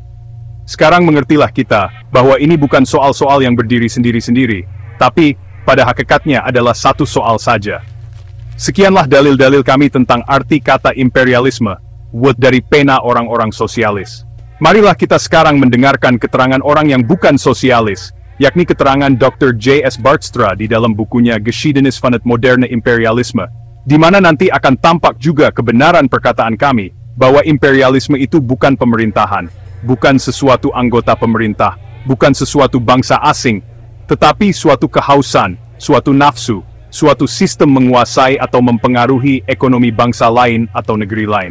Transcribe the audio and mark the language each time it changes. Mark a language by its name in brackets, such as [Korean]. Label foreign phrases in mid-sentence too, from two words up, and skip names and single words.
[Indonesian] Sekarang mengertilah kita bahwa ini bukan soal-soal yang berdiri sendiri-sendiri, tapi pada hakikatnya adalah satu soal saja. Sekianlah dalil-dalil kami tentang arti kata imperialisme, buat dari pena orang-orang sosialis. Marilah kita sekarang mendengarkan keterangan orang yang bukan sosialis, yakni keterangan Dr. J.S. Bartstra di dalam bukunya Geschiedenis van het moderne imperialisme, di mana nanti akan tampak juga kebenaran perkataan kami, bahwa imperialisme itu bukan pemerintahan, bukan sesuatu anggota pemerintah, bukan sesuatu bangsa asing, tetapi suatu kehausan, suatu nafsu, suatu sistem menguasai atau mempengaruhi ekonomi bangsa lain atau negeri lain.